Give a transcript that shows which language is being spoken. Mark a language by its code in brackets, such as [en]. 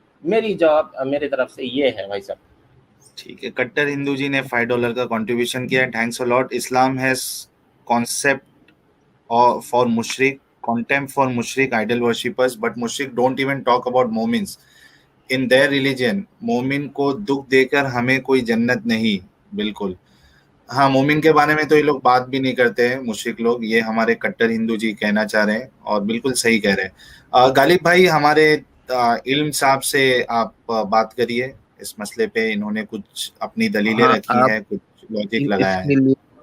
[hi] मेरी जवाब मेरी तरफ से ये है भाई साहब। ठीक है, कट्टर हिंदू जी ने $5 का कंट्रीब्यूशन किया है, [en] Thanks a lot. Islam has concept for मुशरिक, contempt for mushrik idol worshippers, but mushrik don't even talk about मोमिन्स in their religion। [hi] मोमिन को दुख देकर हमें कोई जन्नत नहीं। बिल्कुल हाँ, मोमिन के बारे में तो ये लोग बात भी नहीं करते हैं मुशरिक लोग, ये हमारे कट्टर हिंदू जी कहना चाह रहे हैं और बिल्कुल सही कह रहे हैं। गालिब भाई, हमारे इल्म साहब से आप बात करिए इस मसले पे, इन्होंने कुछ अपनी दलीलें रखी है, कुछ लॉजिक लगाया है।